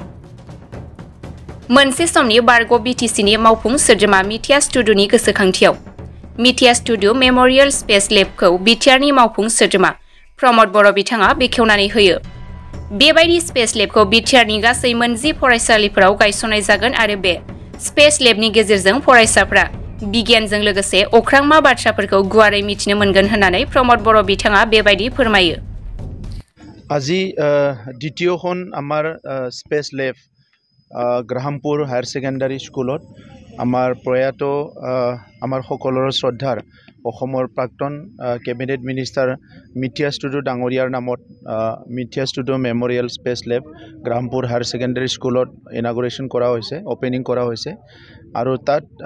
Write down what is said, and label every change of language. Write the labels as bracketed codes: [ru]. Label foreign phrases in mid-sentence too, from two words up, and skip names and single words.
[brx] मोनसे समनि बारग' बिटिसिनि मावफुं सोद्रोमा मिथिया स्टुडिय'नि गोसोखांथियाव मिथिया स्टुडिय' मेम'रियेल स्पेस लेबखौ बिटिआरनि मावफुं सोद्रोमा प्रमद बर' बिथाङा बेखेवनानै होयो। बेबायदि स्पेस लेबखौ बिटिआरनि गासै 10 फरायसालिफोराव गायसननाय जागोन आरो बे स्पेस लेबनि गेजेरजों फरायसाफ्रा बिगियानजों लोगोसे अख्रांमा बाथ्राफोरखौ गुवारै मिथिनो मोनगोन होननानै प्रमद बर' बिथाङा बेबायदि फोरमायो। [as] আজি দ্বিতীয়খন আমাৰ স্পেচ লেব গ্ৰাহামপুৰ হায়াৰ ছেকেণ্ডাৰী স্কুলত আমাৰ প্ৰয়াত আমাৰ সকলোৰে শ্ৰদ্ধাৰ অসমৰ প্ৰাক্তন [en] cabinet minister [as] মিথিয়া ষ্টুডিয়' ডাঙৰীয়াৰ নামত মিথিয়া ষ্টুডিয়' মেম'ৰিয়েল স্পেচ লেব গ্ৰাহামপুৰ হায়াৰ ছেকেণ্ডাৰী স্কুলত ইনাগুৰেশ্যন কৰা হৈছে, অপেনিং কৰা হৈছে আৰু তাত